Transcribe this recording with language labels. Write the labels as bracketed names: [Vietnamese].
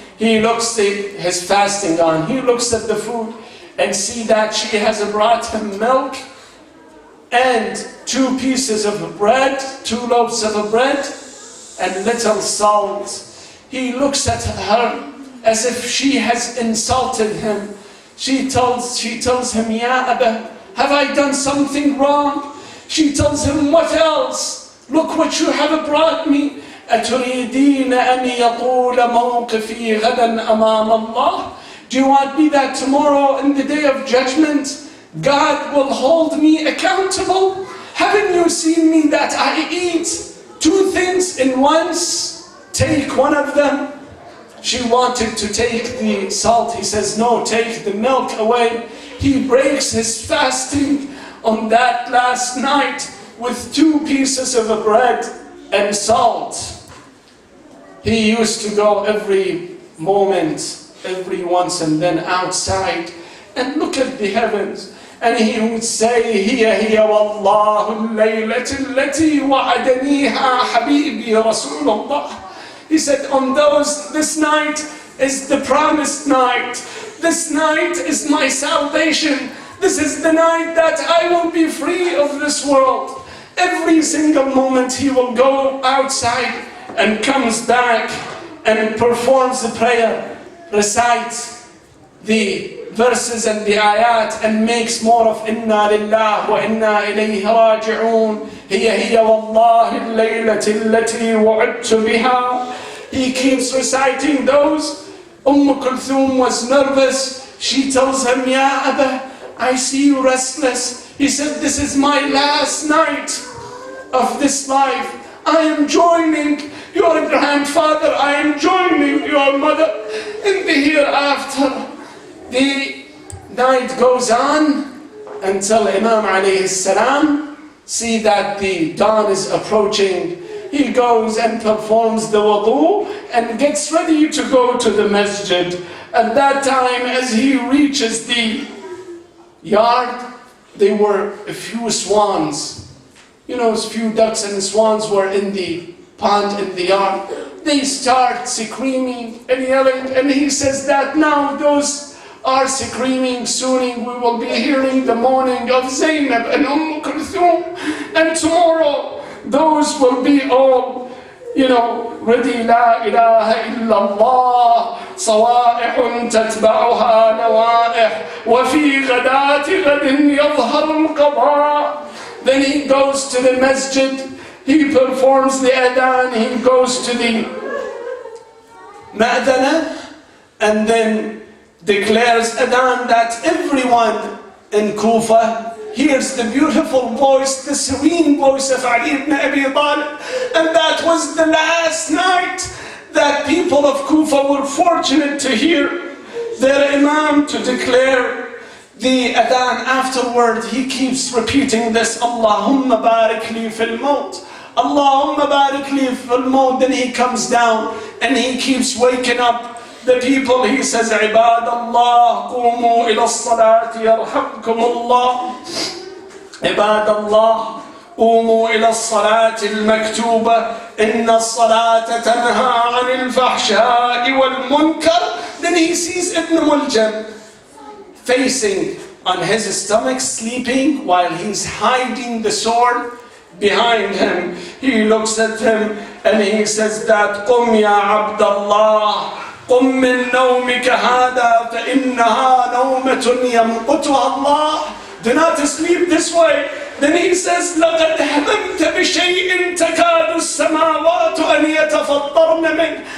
[English] He looks at his fasting on. He looks at the food and see that she has brought him milk and 2 pieces of bread, 2 loaves of bread, and little salt. He looks at her as if she has insulted him. She tells him, Ya Abba, have I done something wrong? She tells him, what else? Look what you have brought me. [Arabic] أتريدين أن يطول موقفي غدا أمام الله? [English] Do you want me that tomorrow in the day of judgment, God will hold me accountable? Haven't you seen me that I eat 2 things in once? Take one of them She wanted to take the salt. He says, no, take the milk away. He breaks his fasting on that last night with 2 pieces of bread and salt. He used to go every moment, every once and then outside and look at the heavens. And he would say, [Arabic] هي والله الليلة التي وعدنيها حبيبي رسول الله. [English] He said, this night is the promised night. This night is my salvation. This is the night that I will be free of this world. Every single moment he will go outside and comes back and performs the prayer, recites the verses and the ayat and makes more of Inna lillah wa inna ilayhi raji'un. [Arabic] هي والله الليلة التي وعدت بها. [English] He keeps reciting those. Kulthum was nervous. She tells him, Ya Abba, I see you restless. He said, this is my last night of this life. I am joining your grandfather. I am joining your mother in the hereafter. The night goes on until Imam alayhi salam see that the dawn is approaching. He goes and performs the wudu and gets ready to go to the masjid. At that time, as he reaches the yard, there were a few swans. You know, a few ducks and swans were in the pond in the yard. They start screaming and yelling, and he says that now those are screaming, soon we will be hearing the mourning of Zainab and Kulthum, and tomorrow those will be all, ready. [Arabic] La ilaha illallah, صوائح تتبعها نوائح وفي غداة غد يظهر القضاء. [English] Then he goes to the masjid, he performs the adhan, he goes to the ma'dana, and then declares adhan that everyone in Kufa hears the beautiful voice, the serene voice of Ali ibn Abi Talib. And that was the last night that people of Kufa were fortunate to hear their Imam to declare the adhan. Afterward, he keeps repeating this, [Arabic] Allahumma barik li fil maut. Allahumma barik li fil maut. [English] Then he comes down and he keeps waking up the people. He says, [Arabic] عباد الله قوموا إلى الصلاة يرحمكم الله. عباد الله قوموا إلى الصلاة المكتوبة إن الصلاة تنهى عن الفحشاء والمنكر. [English] Then he sees Ibn Muljam facing on his stomach, sleeping while he's hiding the sword behind him. He looks at him and he says that [Arabic] قم يا عبد الله قم من نومك هذا فإنها نومة يمقتها الله. [English] Do not sleep this way. Then he says [Arabic] لقد هممت بشيء تكاد السماوات أن يتفطرن منه.